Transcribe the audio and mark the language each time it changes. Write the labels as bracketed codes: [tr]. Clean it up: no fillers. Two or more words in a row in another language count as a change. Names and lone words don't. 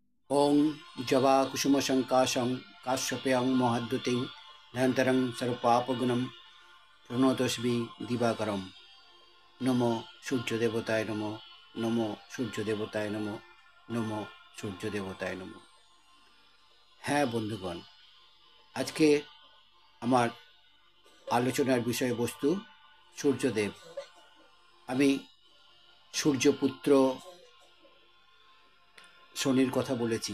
[sa] ओं जवाकुसुमशङ्काशं काश्यपेयं महाद्युतिं निरन्तरं सर्वपापगुणं प्रणतोऽस्मि दिवाकरं। नमो সূর্যদেবতায় নমো, নমো সূর্যদেবতায় নমো, নমো সূর্যদেবতায় নমো। [bn] হ্যাঁ বন্ধুগণ, আজকে আমার আলোচনার বিষয়বস্তু সূর্যদেব। আমি সূর্যপুত্র শনির কথা বলেছি।